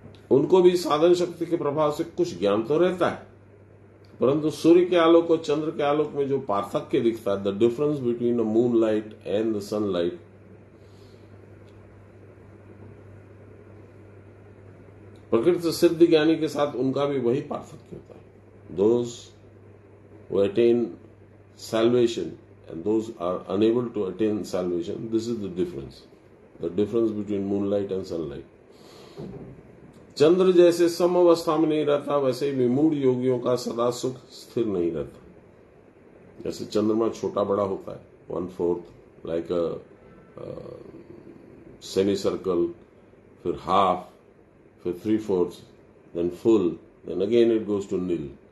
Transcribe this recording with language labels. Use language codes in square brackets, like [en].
[hi] उनको भी साधन शक्ति के प्रभाव से कुछ ज्ञान तो रहता है, परंतु सूर्य के आलोक और चंद्र के आलोक में जो पार्थक्य दिखता है, [en] the difference between the moon light and the sunlight, [hi] प्रकृति सिद्ध ज्ञानी के साथ उनका भी वही पार्थक्य होता है। [en] Those who attain salvation and those are unable to attain salvation, this is the difference between moonlight and sunlight. [hi] चंद्र जैसे सम अवस्था में नहीं रहता, वैसे ही विमूढ़ योगियों का सदा सुख स्थिर नहीं रहता। जैसे चंद्रमा छोटा बड़ा होता है, [en] 1/4 like a semi circle, फिर half, फिर 3/4, then full, then again it goes to nil.